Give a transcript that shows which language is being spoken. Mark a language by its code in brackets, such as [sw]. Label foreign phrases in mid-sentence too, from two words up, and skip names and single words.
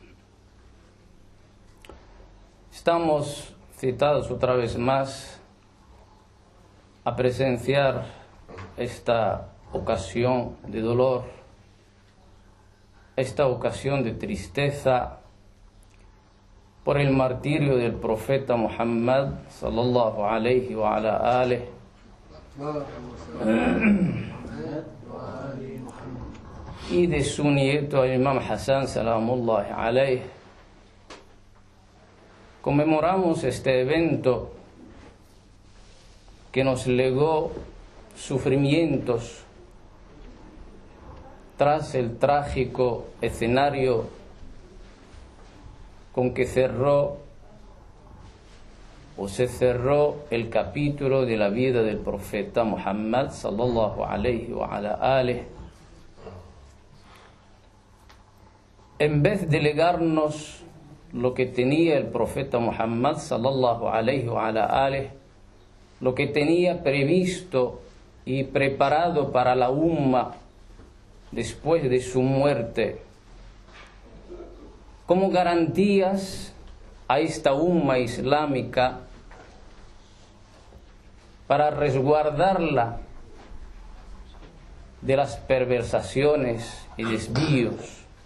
[es] Estamos citados otra vez más a presenciar esta ocasión de dolor, esta ocasión de tristeza por el martirio del profeta Muhammad [ar] صلى الله عليه وعلى آله [es] y de su nieto el Imam Hassan [ar] سلام الله عليه. [es] Conmemoramos este evento que nos legó sufrimientos tras el trágico escenario con que cerró o se cerró el capítulo de la vida del profeta Muhammad [ar] صلى الله عليه وعلى آله. [es] En vez de legarnos lo que tenía el profeta Muhammad [ar] صلى الله عليه وعلى آله, [es] lo que tenía previsto y preparado para la umma después de su muerte, como garantías a esta umma islámica para resguardarla de las perversaciones y desvíos.